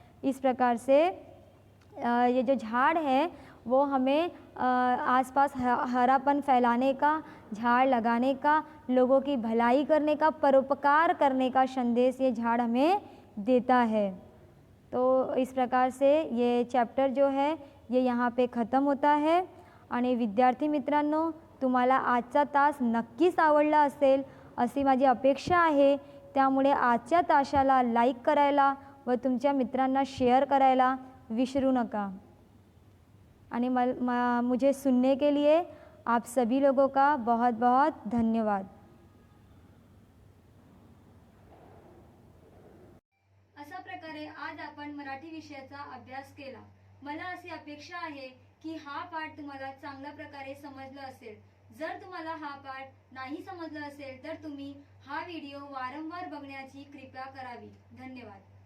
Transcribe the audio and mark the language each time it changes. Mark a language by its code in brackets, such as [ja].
[hi] इस प्रकार से ये जो झाड़ है वो हमें आसपास हरापन फैलाने का, झाड़ लगाने का, लोगों की भलाई करने का, परोपकार करने का संदेश ये झाड़ हमें देता है। तो इस प्रकार से ये चैप्टर जो है ये यहाँ पे ख़त्म होता है। [mr] आणि विद्यार्थी मित्रांनो, तुम्हाला आजचा तास नक्कीच आवडला असेल अशी माझी अपेक्षा आहे। त्यामुळे आजच्या तासाला लाईक करायला व तुमच्या मित्रांना शेअर करायला विसरू नका। [hi] आणि मुझे सुनने के लिए आप सभी लोगों का बहुत बहुत धन्यवाद। [mr] अशा प्रकारे आज आपण मराठी विषयाचा अभ्यास केला। मला अशी अपेक्षा आहे की हा पाठ तुम्हाला चांगल्या प्रकारे समजला असेल। जर तुम्हाला हा पाठ नाही समजला असेल तर तुम्ही हा व्हिडिओ वारंवार बघण्याची कृपा करावी। धन्यवाद।